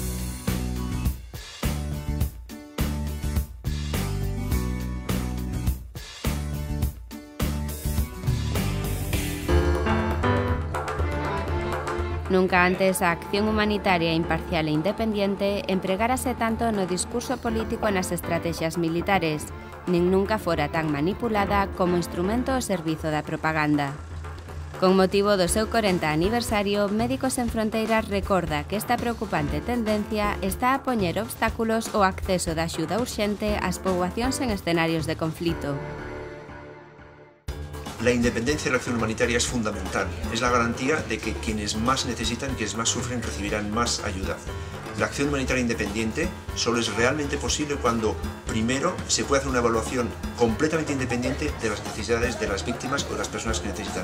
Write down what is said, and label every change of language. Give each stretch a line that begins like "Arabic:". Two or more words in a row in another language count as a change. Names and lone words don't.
Galician: Nunca antes a acción humanitaria imparcial e independiente empregárase tanto no discurso político e nas estrategias militares, nin nunca fora tan manipulada como instrumento ao servizo da propaganda. Con motivo do seu 40 aniversario, Médicos Sen Fronteiras recorda que esta preocupante tendencia está a poñer obstáculos ao acceso da axuda urxente ás poboacións en escenarios de conflito.
Spanish: La independencia de la acción humanitaria es fundamental. Es la garantía de que quienes más necesitan, quienes más sufren, recibirán más ayuda. La acción humanitaria independiente solo es realmente posible cuando, primero, se puede hacer una evaluación completamente independiente de las necesidades de las víctimas o de las personas que necesitan.